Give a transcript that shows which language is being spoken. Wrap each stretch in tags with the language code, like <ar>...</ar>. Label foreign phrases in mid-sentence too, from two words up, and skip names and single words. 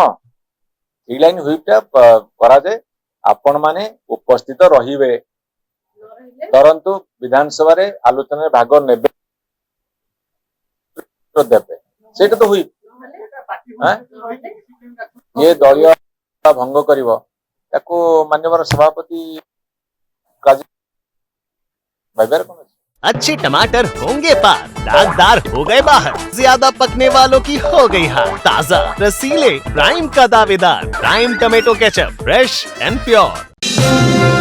<or>3</or> <en>line whip</en> <or>ଟା କରାଯାଏ, ଆପଣ ମାନେ ଉପସ୍ଥିତ ରହିବେ, ଧରନ୍ତୁ ବିଧାନସଭାରେ ଆଲୋଚନାରେ ଭାଗ ନେବେ, ଦେବେ, ସେଇଟା ତ ହୁଇପ୍। ଯିଏ ଦଳୀୟ ଭଙ୍ଗ କରିବ ତାକୁ ମାନ୍ୟବର ସଭାପତି ଭାବିବାର କଣ ଅଛି?</or> <hi>अच्छे टमाटर होंगे पार, दागदार हो गए बाहर, ज्यादा पकने वालों की हो गई हार। ताजा रसीले प्राइम का दावेदार, प्राइम टमेटो केचप,</hi> <en>fresh and pure.</en>